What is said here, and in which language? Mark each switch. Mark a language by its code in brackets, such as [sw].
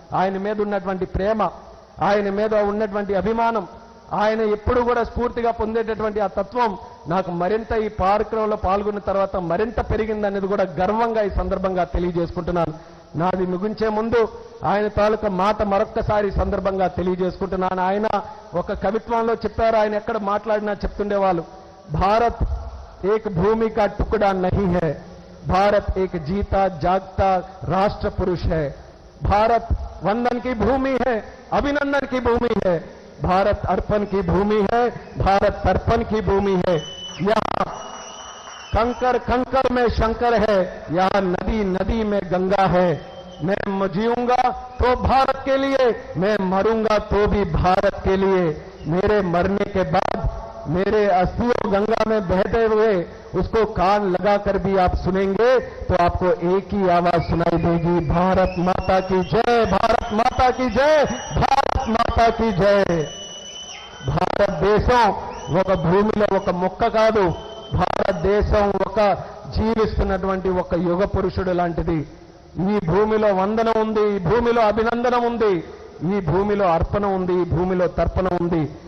[te] ఆయన మీద ఉన్నటువంటి ప్రేమ, ఆయన మీద ఉన్నటువంటి అభిమానం, ఆయన ఎప్పుడు కూడా స్ఫూర్తిగా పొందేటటువంటి ఆ తత్వం నాకు మరింత ఈ కార్యక్రమంలో పాల్గొన్న తర్వాత మరింత పెరిగిందనేది కూడా గర్వంగా ఈ సందర్భంగా తెలియజేసుకుంటున్నాను. నాది ముగించే ముందు ఆయన తాలూకా మాట మరొక్కసారి సందర్భంగా తెలియజేసుకుంటున్నాను. ఆయన ఒక కవిత్వంలో చెప్పారు, ఆయన ఎక్కడ మాట్లాడినా చెప్తుండేవాళ్ళు, భారత్ [hi] ఏక్ భూమి కా టుకడా నహీ హై, भारत एक जीता जागता राष्ट्र पुरुष है, भारत वंदन की भूमि है, अभिनंदन की भूमि है, भारत अर्पण की भूमि है, भारत तर्पण की भूमि है। यहाँ कंकर कंकर में शंकर है, यहाँ नदी नदी में गंगा है, मैं जीऊंगा तो भारत के लिए, मैं मरूंगा तो भी भारत के लिए। मेरे मरने के बाद मेरे अस्थियों गंगा में बहते हुए उसको कान लगाकर भी आप सुनेंगे तो आपको एक ही आवाज सुनाई देगी, भारत माता की जय, भारत माता की जय, भारत माता की जय। [te] భారతదేశం ఒక భూమిలో ఒక మొక్క కాదు, భారతదేశం ఒక జీవిస్తున్నటువంటి ఒక యుగ పురుషుడు లాంటిది. ఈ భూమిలో వందనం ఉంది, ఈ భూమిలో అభినందనం ఉంది, ఈ భూమిలో అర్పణ ఉంది, ఈ భూమిలో తర్పణ ఉంది.